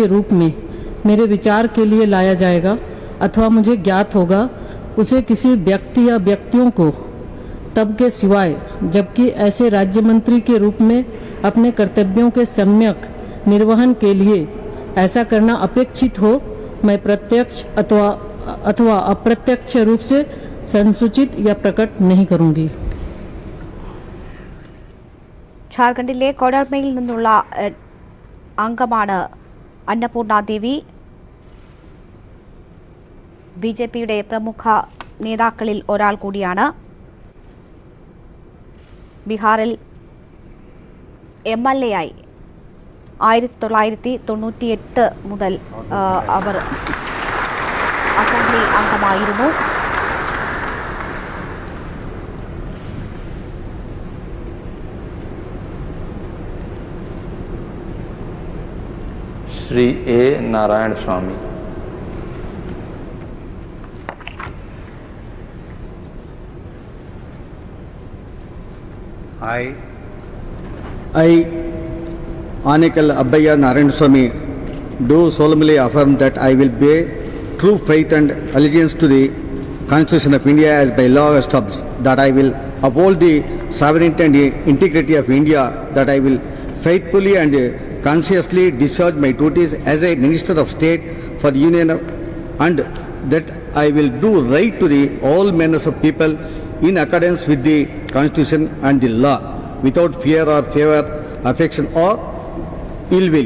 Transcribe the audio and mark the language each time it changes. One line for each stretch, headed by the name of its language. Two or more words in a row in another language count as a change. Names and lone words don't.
Hindi: रूप में मेरे विचार के लिए लाया जाएगा अथवा मुझे ज्ञात होगा उसे किसी व्यक्ति या व्यक्तियों को तब के सिवाय जबकि ऐसे राज्य मंत्री के रूप में अपने कर्तव्यों के सम्यक निर्वहन के लिए ऐसा करना अपेक्षित हो, मैं प्रत्यक्ष अथवा अप्रत्यक्ष रूप से संसूचित या प्रकट नहीं करूंगी।
Malayalam: ഝാർഖണ്ഡിലെ കൊഡർമയിൽ നിന്നുള്ള അംഗമാണ് അന്നപൂർണ ദേവി. BJPയുടെ പ്രമുഖ നേതാക്കളിൽ ഒരാൾ കൂടിയാണ്. ബീഹാറിൽ MLA ആയി 1998 മുതൽ അവർ അസംബ്ലി അംഗമായിരുന്നു.
Hindi: श्री A. नारायण स्वामी।
English: I, Anekal Abbayya Narayan Swami, do solemnly affirm that I will bear true faith and allegiance to the Constitution of India as by law established, that I will uphold the sovereignty and integrity of India, that I will faithfully and consciously discharge my duties as a Minister of State for the Union and that I will do right to the all manners of people in accordance with the Constitution and the law, without fear or favor, affection or ill will.